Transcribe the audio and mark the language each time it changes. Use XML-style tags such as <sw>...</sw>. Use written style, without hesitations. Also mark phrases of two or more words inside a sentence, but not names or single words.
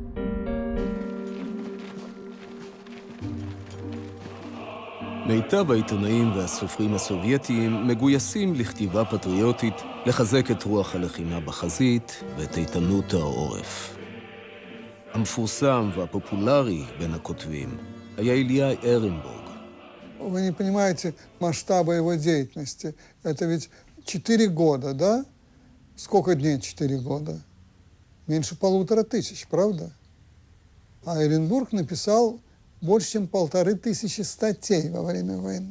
<he>מיטב העיתונאים והסופרים הסובייטיים מגויסים לכתיבה פטריוטית, לחזק את רוח הלחימה בחזית ואת איתנות העורף. המפורסם והפופולרי בין הכותבים היה איליה ארנבורג.</he> <ru>Вы не понимаете масштаба его деятельности. Это ведь 4 года, да? Сколько дней 4 года? Меньше 1500, правда? А Эренбург написал больше, чем 1500 статей во время войны.</ru>